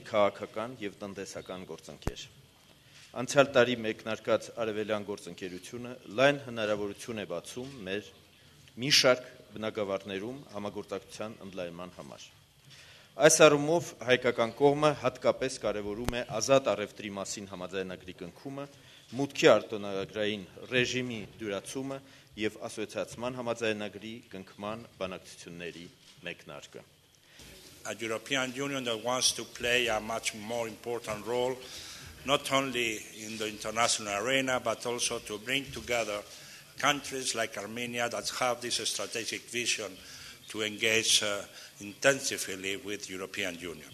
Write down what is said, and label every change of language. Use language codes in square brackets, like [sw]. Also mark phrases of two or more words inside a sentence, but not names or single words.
[hy] քաղաքական և տնտեսական գործընկեր։ Անցյալ տարի մեկնարկած արևելյան գործընկերությունը լայն հնարավորություն է բացում մեր մի շարք բնագավառներում համագործակցության ընդլայնման համար։ Այս առումով հայկական կողմը հատկապես կարևորում է ազատ առևտրի մասին համաձայնագրի կնքումը, մուտքի արտոնագրային ռեժիմի դյուրացումը և ասոցիացման համաձայնագրի կնքման բանակցությունների մեկնարկը։ [en] A European Union that wants to play a much more important role, not only in the international arena, but also to bring together countries like Armenia that have this strategic vision to engage intensively with the European Union.